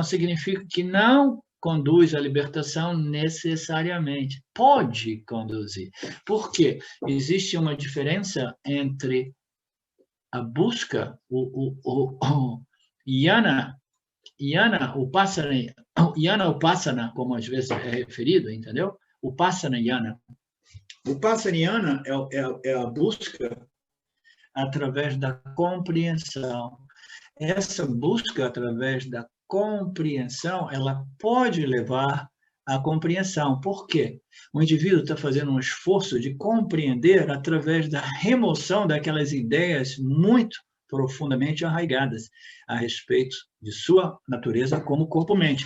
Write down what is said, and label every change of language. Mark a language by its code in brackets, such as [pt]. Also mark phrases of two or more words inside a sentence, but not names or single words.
[pt] Significa que não conduz à libertação necessariamente. Pode conduzir. Por quê? Existe uma diferença entre a busca, o yana, upasana, como às vezes é referido, entendeu? Upasana yana. Upasana yana é a busca através da compreensão. Essa busca através da compreensão, ela pode levar à compreensão. Por quê? O indivíduo está fazendo um esforço de compreender através da remoção daquelas ideias muito profundamente arraigadas a respeito de sua natureza como corpo-mente.